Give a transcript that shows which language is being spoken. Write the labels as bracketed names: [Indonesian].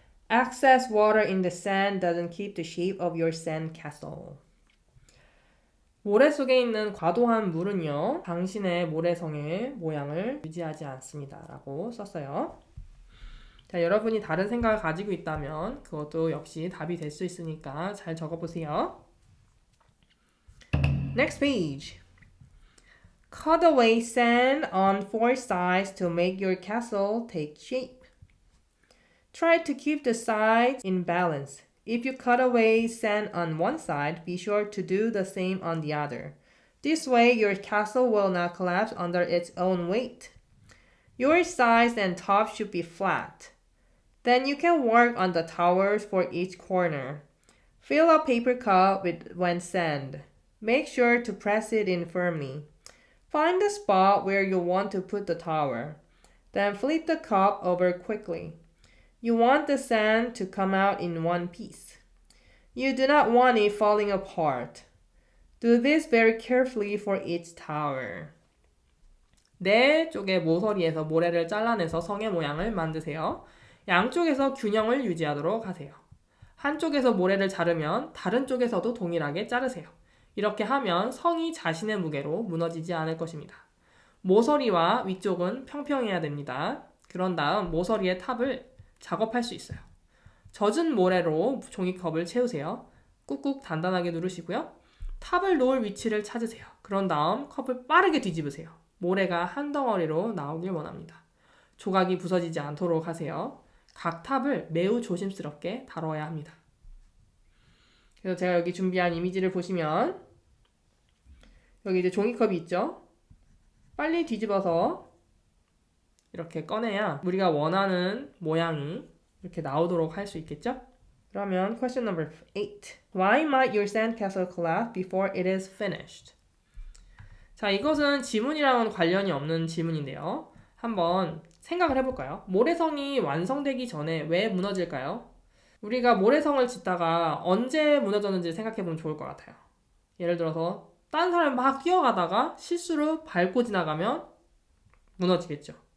[English] Excess water in the sand doesn't keep the shape of your sand castle. [Korean] 모래 속에 있는 과도한 물은요, 당신의 모래성의 모양을 유지하지 않습니다. 라고 썼어요. 자, 여러분이 다른 생각을 가지고 있다면 그것도 역시 답이 될 수 있으니까 잘 적어보세요. [English] Next page. Cut away sand on four sides to make your castle take shape. Try to keep the sides in balance. If you cut away sand on one side, be sure to do the same on the other. This way, your castle will not collapse under its own weight. Your sides and top should be flat. Then you can work on the towers for each corner. Fill a paper cup with wet sand. Make sure to press it in firmly. Find the spot where you want to put the tower. Then flip the cup over quickly. You want the sand to come out in one piece. You do not want it falling apart. Do this very carefully for each tower. [Korean] 네 쪽의 모서리에서 모래를 잘라내서 성의 모양을 만드세요. 양쪽에서 균형을 유지하도록 하세요. 한쪽에서 모래를 자르면 다른 쪽에서도 동일하게 자르세요. 이렇게 하면 성이 자신의 무게로 무너지지 않을 것입니다. 모서리와 위쪽은 평평해야 됩니다. 그런 다음 모서리의 탑을 작업할 수 있어요. 젖은 모래로 종이컵을 채우세요. 꾹꾹 단단하게 누르시고요. 탑을 놓을 위치를 찾으세요. 그런 다음 컵을 빠르게 뒤집으세요. 모래가 한 덩어리로 나오길 원합니다. 조각이 부서지지 않도록 하세요. 각 탑을 매우 조심스럽게 다뤄야 합니다. 그래서 제가 여기 준비한 이미지를 보시면 여기 이제 종이컵이 있죠? 빨리 뒤집어서 이렇게 꺼내야 우리가 원하는 모양이 이렇게 나오도록 할 수 있겠죠? 그러면 [English] question number 8. Why might your sandcastle collapse before it is finished? [Korean] 자, 이것은 지문이랑은 관련이 없는 지문인데요. 한번 생각을 해볼까요? 모래성이 완성되기 전에 왜 무너질까요? 우리가 모래성을 짓다가 언제 무너졌는지 생각해보면 좋을 것 같아요. 예를 들어서 다른 사람이 막 뛰어가다가 실수로 밟고 지나가면 무너지겠죠.